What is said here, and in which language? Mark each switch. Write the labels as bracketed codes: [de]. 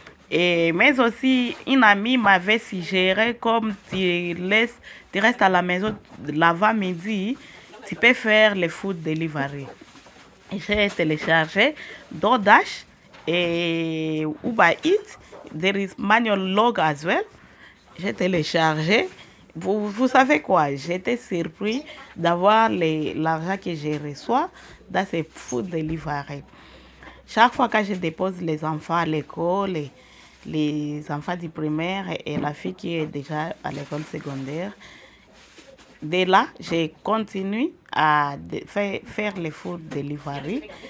[fr] Mais aussi, une amie m'avait suggéré, comme tu restes à la maison l'avant-midi, tu peux faire les food delivery. J'ai téléchargé DoorDash et Uber Eats. [en] There is manual log as well. [fr] J'ai téléchargé. Vous savez quoi? J'étais surpris d'avoir l'argent que je reçois dans ces food delivery. Chaque fois que je dépose les enfants à l'école, les enfants du primaire et la fille qui est déjà à l'école secondaire, de là, je continue à faire les food delivery.